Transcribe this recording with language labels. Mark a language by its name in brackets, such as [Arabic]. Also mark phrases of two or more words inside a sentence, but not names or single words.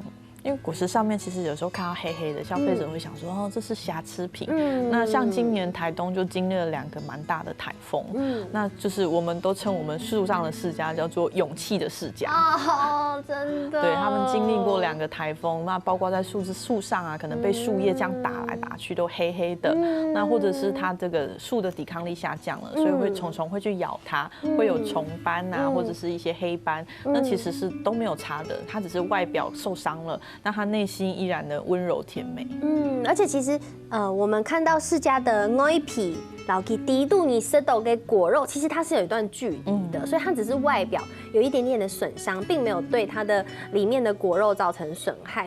[Chinese] 因為果實上面其實有時候看到黑黑的，消費者會想說，哦，這是瑕疵品。那像今年台東就經歷了2個蠻大的颱風，那就是我們都稱我們樹上的釋迦叫做勇氣的釋迦。哦，真的。對，他們經歷過2個颱風，那包括在樹上啊，可能被樹葉這樣打來打去都黑黑的，那或者是它這個樹的抵抗力下降了，所以蟲蟲會去咬它，會有蟲斑啊，或者是一些黑斑，那其實是都沒有差的，它只是外表受傷了。那他內心依然的溫柔甜美。而且其實我們看到釋迦的外皮，然後低度你吃到的果肉，其實它是有一段距離的，所以它只是外表有一點點的損傷，並沒有對它的裡面的果肉造成損害。